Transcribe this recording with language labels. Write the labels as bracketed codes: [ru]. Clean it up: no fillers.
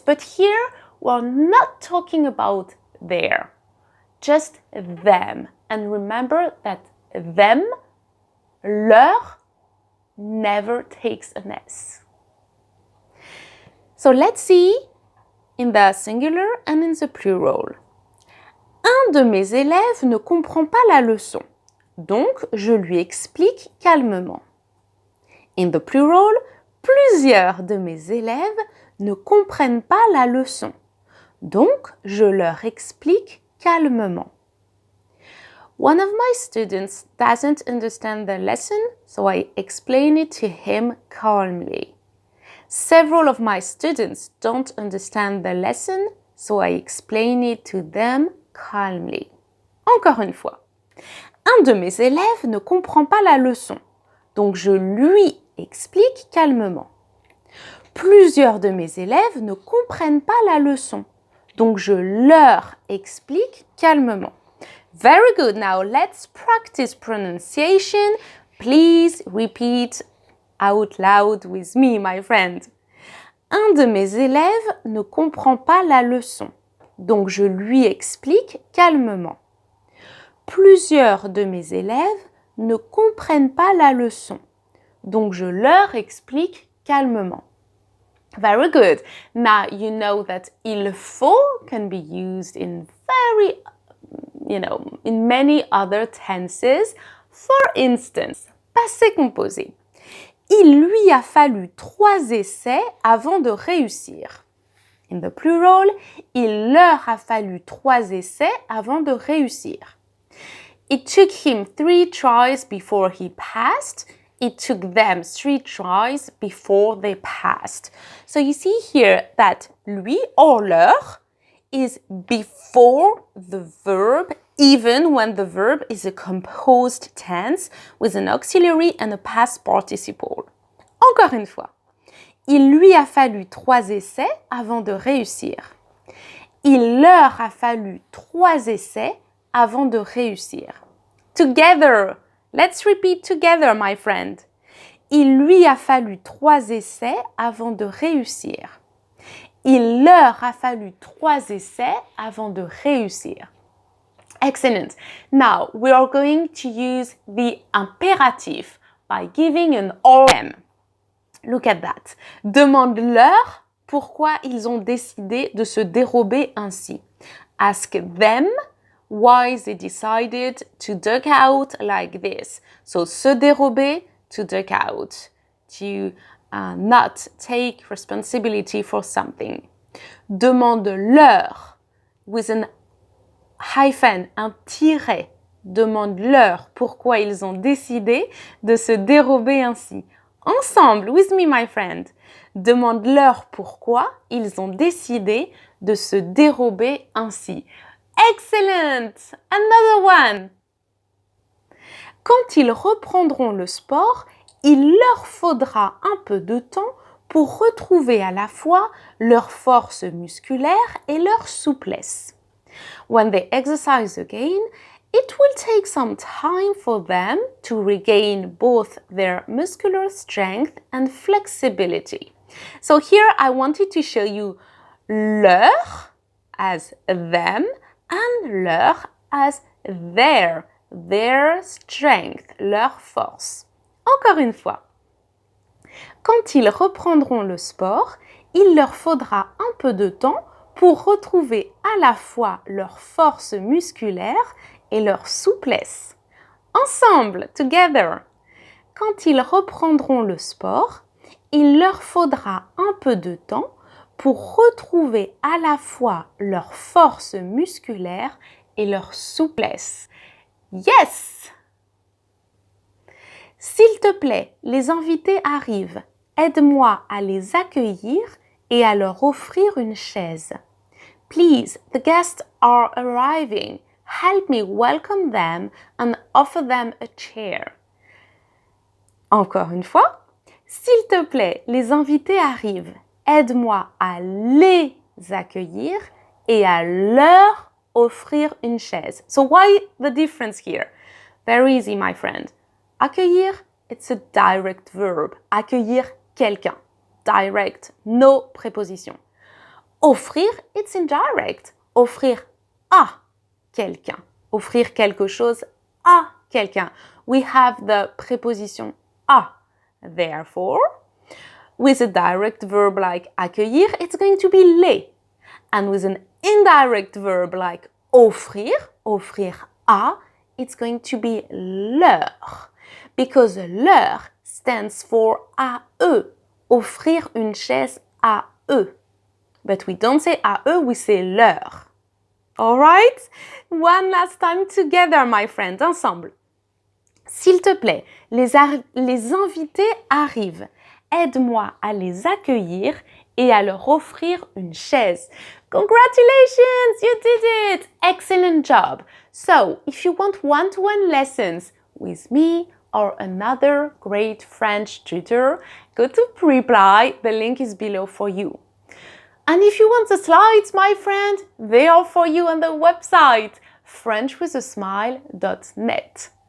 [en] But here we're not talking about their, just them. And remember that them, leur, never takes an S. So let's see in the singular and in the plural. [fr] Un de mes élèves ne comprend pas la leçon, donc je lui explique calmement. [en] In the plural, [fr] plusieurs de mes élèves ne comprennent pas la leçon, donc je leur explique calmement. [en] One of my students doesn't understand the lesson, so I explain it to him calmly. Several of my students don't understand the lesson, so I explain it to them calmly. [fr] Encore une fois. Un de mes élèves ne comprend pas la leçon, donc je lui explique calmement. Plusieurs de mes élèves ne comprennent pas la leçon, donc je leur explique calmement. [en] Very good. Now let's practice pronunciation. Please repeat out loud with me, my friend. [fr] Un de mes élèves ne comprend pas la leçon, donc je lui explique calmement. Plusieurs de mes élèves ne comprennent pas la leçon, donc je leur explique calmement. [en] Very good. Now you know that il faut can be used in in many other tenses. For instance, passé composé. [fr] Il lui a fallu 3 essais avant de réussir. [en] In the plural, [fr] il leur a fallu 3 essais avant de réussir. [en] It took him 3 tries before he passed. It took them 3 tries before they passed. So you see here that lui or leur is before the verb, even when the verb is a composed tense with an auxiliary and a past participle. [fr] Encore une fois. Il lui a fallu 3 essais avant de réussir. Il leur a fallu 3 essais avant de réussir. [en] Together. Let's repeat together, my friend. [fr] Il lui a fallu 3 essais avant de réussir. Il leur a fallu 3 essais avant de réussir. [en] Excellent. Now, we are going to use the imperative by giving an OM. Look at that. [fr] Demande-leur pourquoi ils ont décidé de se dérober ainsi. [en] Ask them why they decided to duck out like this. So, se dérober, to duck out. To not take responsibility for something. Demande-leur with an hyphen, un tiret. [fr] Demande-leur pourquoi ils ont décidé de se dérober ainsi. [en] Ensemble, with me, my friend. [fr] Demande-leur pourquoi ils ont décidé de se dérober ainsi. Excellent! [en] Another one! [fr] Quand ils reprendront le sport, il leur faudra un peu de temps pour retrouver à la fois leur force musculaire et leur souplesse. [en] When they exercise again, it will take some time for them to regain both their muscular strength and flexibility. So here I wanted to show you leur as them and leur as their strength, leur force. [fr] Encore une fois. Quand ils reprendront le sport, il leur faudra un peu de temps pour retrouver à la fois leur force musculaire et leur souplesse. Ensemble, together. Quand ils reprendront le sport, il leur faudra un peu de temps pour retrouver à la fois leur force musculaire et leur souplesse. Yes! S'il te plaît, les invités arrivent. Aide-moi à les accueillir et à leur offrir une chaise. [en] Please, the guests are arriving. Help me welcome them and offer them a chair. [fr] Encore une fois, s'il te plaît, les invités arrivent. Aide-moi à les accueillir et à leur offrir une chaise. [en] So why the difference here? Very easy, my friend. Accueillir, it's a direct verb. [fr] Accueillir quelqu'un. [en] Direct, no préposition. Offrir, it's indirect. [fr] Offrir à quelqu'un. Offrir quelque chose à quelqu'un. [en] We have the préposition à. Therefore, with a direct verb like accueillir, it's going to be les. And with an indirect verb like offrir, offrir à, it's going to be leur. Because leur stands for à eux. [fr] Offrir une chaise à eux. [en] But we don't say à eux, we say leur. Alright? One last time together, my friends, ensemble. [fr] S'il te plaît, les invités arrivent. Aide-moi à les accueillir et à leur offrir une chaise. [en] Congratulations, you did it! Excellent job. So, if you want one-to-one lessons with me or another great French tutor, go to Preply. The link is below for you. And if you want the slides, my friend, they are for you on the website frenchwithasmile.net.